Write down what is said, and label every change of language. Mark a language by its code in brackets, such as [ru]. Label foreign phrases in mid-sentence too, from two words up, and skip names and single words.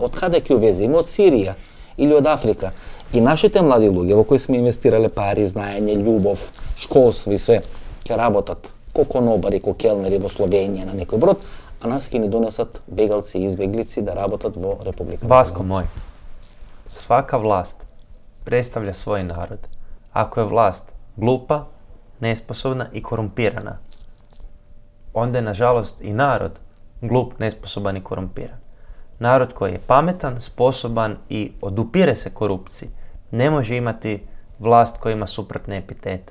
[mk] Од каде ќе увезиме? Од Сирија или од Африка. И нашите млади луѓе во кои сме инвестирале пари, знаење, љубов, школство и све, ќе работат ко конобари, ко келнери во Словенија на некој брод, а нас ќе ни донесат бегалци и избеглици да работат во Република Македонија. [hr] Vasko moj, svaka vlast predstavlja svoj narod. Ako je vlast glupa, nesposobna i korumpirana, onda je nažalost i narod glup, nesposoban i korumpiran. Narod koji je pametan, sposoban i odupire se korupciji ne može imati vlast koja ima suprotne epitete.